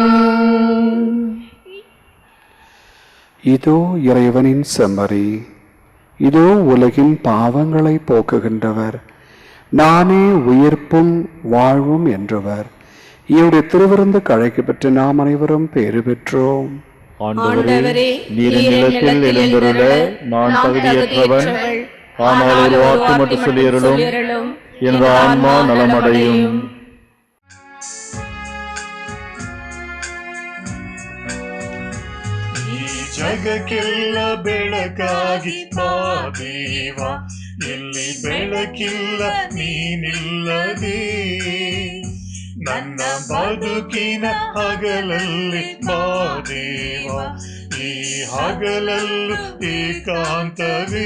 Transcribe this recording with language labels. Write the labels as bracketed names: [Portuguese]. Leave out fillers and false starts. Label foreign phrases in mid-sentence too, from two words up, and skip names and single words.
[Tamil] இதோ இறைவனின் செம்மறி, இதோ உலகின் பாவங்களை போக்குகின்றவர், நானே உயிர்ப்பும் வாழ்வும் என்றவர். இவருடைய திருவிருந்து கழைக்கு பெற்று நாம் அனைவரும் பேறு பெற்றோம். ஆண்டவரே, நீர் நிலத்தில் எழுந்தருள நான் தகுதியற்றவன். ஆனால் ஒரு வார்த்தை மட்டும் சொல்லியருளும், எனது ஆன்மா நலமடையும். [Kannada] ಜಗಕ್ಕೆಲ್ಲ ಬೆಳಕಾಗಿ ಬಾ ದೇವ, ಎಲ್ಲಿ ಬೆಳಕಿಲ್ಲ ನೀನಿಲ್ಲದೆ. ನನ್ನ ಬದುಕಿನ ಹಗಲಲ್ಲಿ ಬಾ ದೇವ, ಈ ಹಗಲಲ್ಲೂ ಏಕಾಂತವೇ.